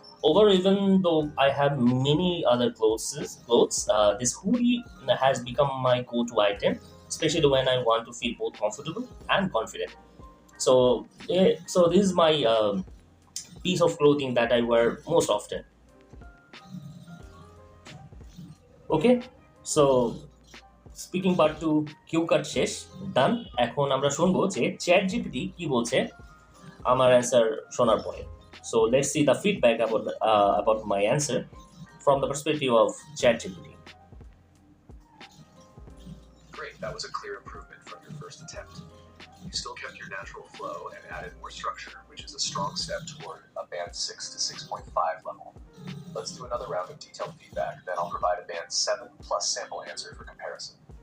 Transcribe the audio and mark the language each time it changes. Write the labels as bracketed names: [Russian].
[English] Over, even though I have many other clothes, this hoodie has become my go-to item, especially when I want to feel both comfortable and confident. So, so this is my piece of clothing that I wear most often. Okay, so speaking part two cue card [Bangla] শেষ, [English] Done. [Bangla] এখন আমরা শুনবো যে chat GPT কি বলছে আমার answer শোনার পরে। [English] So let's see the feedback about my answer from the perspective of ChatGPT. Great, that was a clear improvement from your first attempt. You still kept your natural flow and added more structure, which is a strong step toward a band 6 to 6.5 level. Let's do another round of detailed feedback, then I'll provide a band 7 plus sample answer for comparison.